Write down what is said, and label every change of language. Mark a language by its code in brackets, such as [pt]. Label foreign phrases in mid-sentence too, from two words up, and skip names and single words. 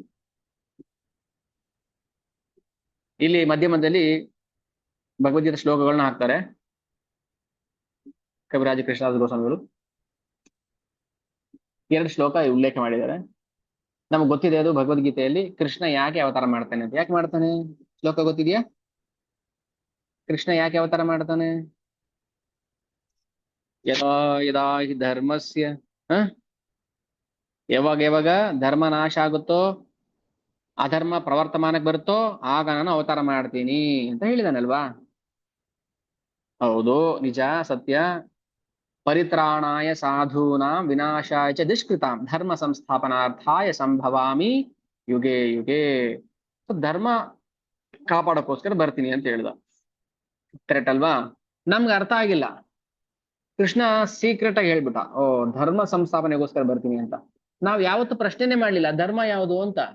[kn] ಇಲ್ಲಿ ಮಧ್ಯದಲ್ಲಿ ಭಗವದ್ಗೀತಾ ಶ್ಲೋಕಗಳನ್ನ ಹಾಕ್ತಾರೆ ಕವಿರಾಜ ಕೃಷ್ಣದಾಸ ಗೋಸ್ವಾಮಿಗಳು. 2 ಶ್ಲೋಕ ಉಲ್ಲೇಖ ಮಾಡಿದ್ದಾರೆ. ನಮ್ಗೆ ಗೊತ್ತಿದೆ ಅದು ಭಗವದ್ಗೀತೆಯಲ್ಲಿ ಕೃಷ್ಣ ಯಾಕೆ ಅವತಾರ ಮಾಡ್ತಾನೆ ಅಂತ. ಯಾಕೆ ಮಾಡ್ತಾನೆ ಶ್ಲೋಕ ಗೊತ್ತಿದ್ಯಾ? ಕೃಷ್ಣ ಯಾಕೆ ಅವತಾರ ಮಾಡ್ತಾನೆ? [sa] ಯದಾ ಯದಾ ಹಿ ಧರ್ಮಸ್ಯ [kn] ಯಾವಾಗ ಧರ್ಮ ನಾಶ ಆಗುತ್ತೋ, ಅಧರ್ಮ ಪ್ರವರ್ತಮಾನಕ್ಕೆ ಬರುತ್ತೋ ಆಗ ನಾನು ಅವತಾರ ಮಾಡ್ತೀನಿ ಅಂತ ಹೇಳಿದಾನಲ್ವಾ? ಹೌದು, ನಿಜ, ಸತ್ಯ. [sa] ಪರಿತ್ರಾಣಾಯ ಸಾಧೂನಾಂ ವಿನಾಶಾಯ ಚ ದುಷ್ಕೃತಾಂ ಧರ್ಮ ಸಂಸ್ಥಾಪನಾರ್ಥಾಯ ಸಂಭವಾಮಿ ಯುಗೆ ಯುಗೆ. [kn] ಧರ್ಮ ಕಾಪಾಡಕ್ಕೋಸ್ಕರ ಬರ್ತೀನಿ ಅಂತ ಹೇಳ್ದ. ಕರೆಕ್ಟ್ ಅಲ್ವಾ? ನಮ್ಗೆ ಅರ್ಥ ಆಗಿಲ್ಲ. ಕೃಷ್ಣ ಸೀಕ್ರೆಟ್ ಆಗಿ ಹೇಳ್ಬಿಟ್ಟ, ಓ ಧರ್ಮ ಸಂಸ್ಥಾಪನೆಗೋಸ್ಕರ ಬರ್ತೀನಿ ಅಂತ. ನಾವ್ ಯಾವತ್ತು ಪ್ರಶ್ನೆನೆ ಮಾಡ್ಲಿಲ್ಲ ಧರ್ಮ ಯಾವುದು ಅಂತ.